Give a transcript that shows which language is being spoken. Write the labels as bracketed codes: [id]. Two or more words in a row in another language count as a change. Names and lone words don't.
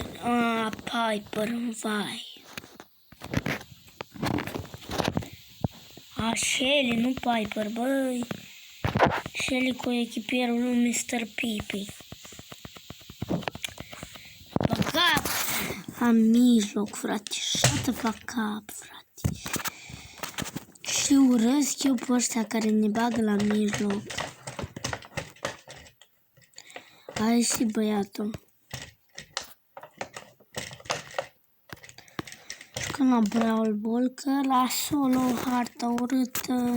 [ro] Piper, vai. Shelly, nu Piper, băi. Shelly cu echipierul lui Mr. Pipi. Backup! Am mijloc, frate. [en] Shut the fuck up, [ro] frate. Și urăsc eu pe ăștia care ne bagă la mijloc. Hai și băiatul. Jucăm la Brawl Ball, că la solo harta urâtă.